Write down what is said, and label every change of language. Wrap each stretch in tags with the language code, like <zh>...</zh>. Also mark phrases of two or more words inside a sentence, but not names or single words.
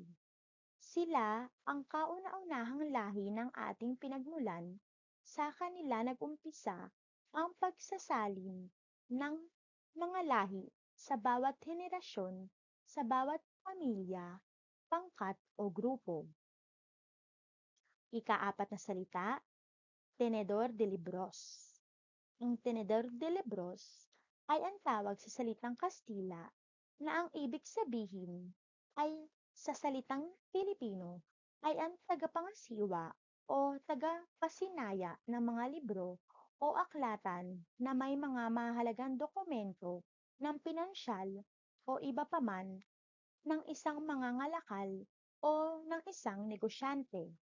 <tl>Sila ang kauna-unahang lahi ng ating pinagmulan. Sa kanila nag-umpisa ang pagsasalin ng mga lahi sa bawat henerasyon, sa bawat pamilya, pangkat o grupo. Ikaapat na salita,</tl> <es>tenedor de libros.</es> <tl>Ang</tl> <es>tenedor de libros</es> <tl>ay ang tawag sa salitang Kastila na ang ibig sabihin ay sa salitang Pilipino ay ang tagapangasiwa o tagapasinaya ng mga libro o aklatan na may mga mahalagang dokumento ng pinansyal o iba pa man ng isang mangangalakal o ng isang negosyante.</tl>